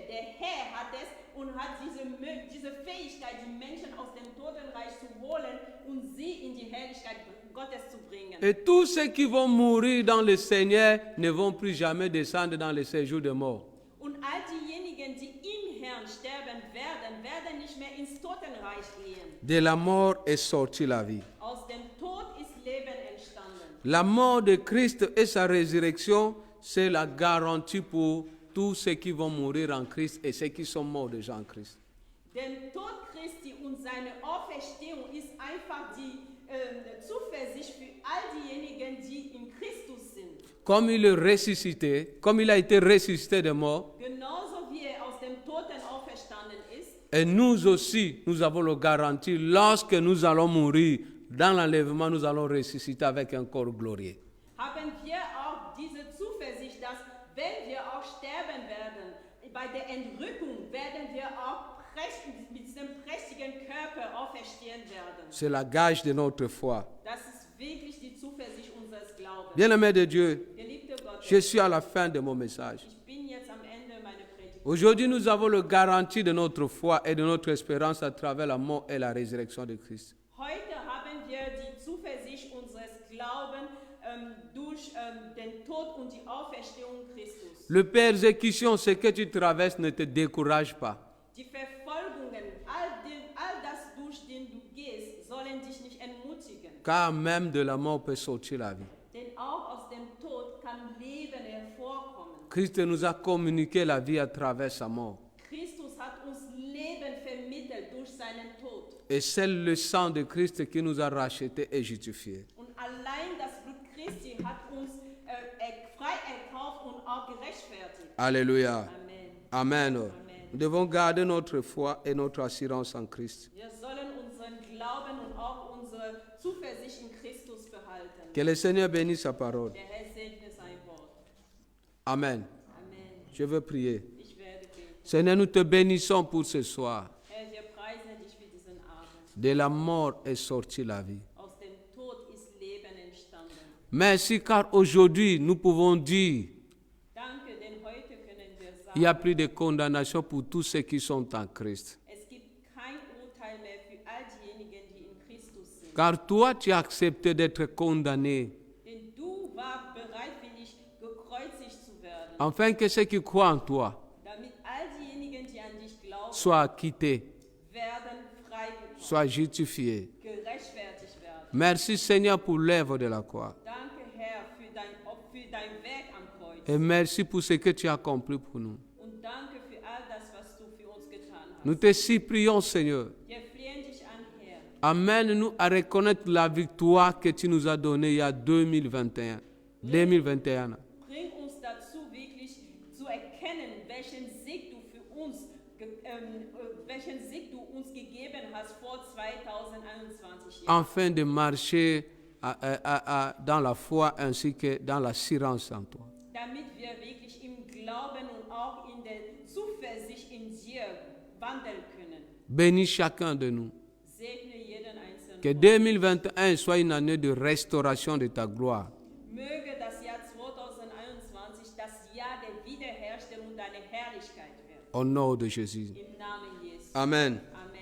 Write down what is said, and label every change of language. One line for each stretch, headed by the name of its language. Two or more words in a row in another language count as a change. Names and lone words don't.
German: Der Herr hat es und hat diese Fähigkeit, die Menschen aus dem Totenreich zu holen und sie in die Herrlichkeit Gottes zu bringen.
French: Et tous ceux qui vont mourir dans le Seigneur ne vont plus jamais descendre dans le séjour de mort.
German: Und all diejenigen, die im Herrn sterben werden nicht mehr ins Totenreich gehen.
French: De la mort est sortie la vie.
German: Aus dem Tod ist Leben entstanden.
French: La mort de Christ et sa résurrection, c'est la garantie pour tous ceux qui vont mourir en Christ et ceux qui sont morts déjà en Christ.
German: Der Tod Christi und seine Auferstehung ist einfach die Zuversicht für all diejenigen, die in Christus sind.
French: Comme il est ressuscité, comme il a été ressuscité de mort,
German: Genauso wie aus dem Toten auferstanden ist,
French: et nous aussi, nous avons la garantie, lorsque nous allons mourir, dans l'enlèvement, nous allons ressusciter avec un corps glorieux.
German: haben wir auch diese Zuversicht, dass wenn wir auch sterben werden, bei der Entrückung werden wir auch mit diesem prächtigen Körper auferstehen werden.
French: C'est la gage de notre foi.
German: Das ist wirklich die Zuversicht unseres Glaubens.
French: Bien-aimé de Dieu,
German: Geliebte Gott,
French: je suis à la fin de mon message.
German: ich bin jetzt am Ende meiner Predigt.
French: Aujourd'hui, nous avons la garantie de notre foi et de notre espérance à travers la mort et la résurrection de Christ.
German: Heute haben wir die Zuversicht unseres Glaubens durch den Tod und die Auferstehung Christus.
French: Le persécution, ce que tu traverses, ne te décourage pas.
German: Die Verfolgungen, all das, durch den du gehst, sollen dich nicht
French: car même de la mort peut sortir la vie.
German: Denn auch aus dem Tod kann Leben hervorkommen.
French: Christ nous a communiqué la vie à travers sa mort.
German: Christus hat uns Leben vermittelt durch seinen Tod.
French: Et c'est le sang de Christ qui nous a rachetés et justifiés.
German: Und allein das Blut Christi hat uns frei erkauft und auch gerechtfertigt.
French: Alléluia. Amen. Amen. Nous devons garder notre foi et notre assurance en Christ.
German: Wir sollen unseren Glauben und auch unsere Zuversicht in Christus behalten.
French: Que le Seigneur bénisse sa parole.
German: Der Herr segne sein Wort. Amen. Amen.
French: Je veux prier.
German: Ich werde beten.
French: Seigneur, nous te bénissons pour ce soir.
German: Herr, wir preisen dich für diesen Abend.
French: De la mort est sortie la vie.
German: Aus dem Tod ist Leben entstanden.
French: Merci car aujourd'hui nous pouvons dire
German: Danke, denn heute können wir
French: il n'y a
German: sagen,
French: plus de condamnation pour tous ceux qui sont en Christ.
German: es gibt kein Urteil mehr für all diejenigen, die in Christus sind.
French: Car toi, tu as accepté d'être condamné,
German: Denn du warst bereitwillig, gekreuzigt zu werden,
French: afin que ceux qui croient en toi
German: damit all diejenigen, die an dich glauben,
French: soient acquittés,
German: werden freigekommen,
French: soient justifiés.
German: gerechtfertigt werden.
French: Merci Seigneur pour l'œuvre de la croix.
German: Danke, Herr, für dein Werk am Kreuz.
French: Et merci pour ce que tu as accompli pour nous.
German: Und danke für all das, was du für uns getan hast.
French: Nous te supplions Seigneur.
German: Wir flehen dich an, Herr.
French: Amène-nous à reconnaître la victoire que tu nous as donnée il y a 2021.
German: Bring uns dazu, wirklich zu erkennen, welchen Sieg du uns gegeben hast vor 2021 Jahren.
French: Afin de marcher dans la foi ainsi que dans l'assurance en toi.
German: Damit wir wirklich im Glauben und auch in der Zuversicht in dir wandeln können.
French: Bénis chacun de nous.
German: Segne jeden Einzelnen.
French: Que 2021 soit une année de restauration de ta gloire.
German: Möge das Jahr 2021 das Jahr der Wiederherstellung deiner Herrlichkeit werden.
French: Au nom de Jésus.
German: Im Namen Jesu. Amen.